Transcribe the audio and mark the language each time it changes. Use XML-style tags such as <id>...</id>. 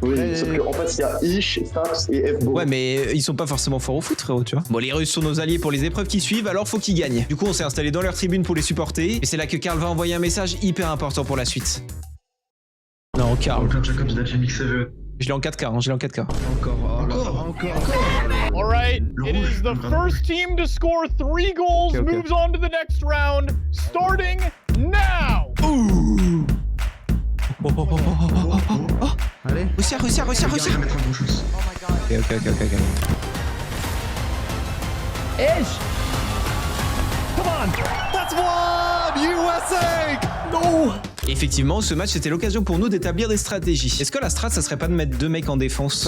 <fr>Oui, sauf qu'en fait, il y a Ish, Stax et FBO. Ouais, mais ils sont pas forcément forts au foot, frérot, tu vois. Bon, les Russes sont nos alliés pour les épreuves qui suivent, alors faut qu'ils gagnent. Du coup, on s'est installé dans leur tribune pour les supporter. Et c'est là que Karl va envoyer un message hyper important pour la suite. Non, Karl. Jacob, il a déjà mixé le... Je l'ai en 4K, hein, je l'ai en 4K. Encore.</fr> <en>All right, it is the first team to score 3 goals Okay. moves on to the next round, starting now. Ouh.</en> <fr>Allez.</fr> <en>Russia.</en> <fr>Je vais mettre un bon chose. Ok.</fr> <en>Ish. Come on. That's one. USA. No.</en> <fr>Effectivement, ce match c'était l'occasion pour nous d'établir des stratégies. Est-ce que la strat, ça serait pas de mettre 2 mecs en défense?</fr>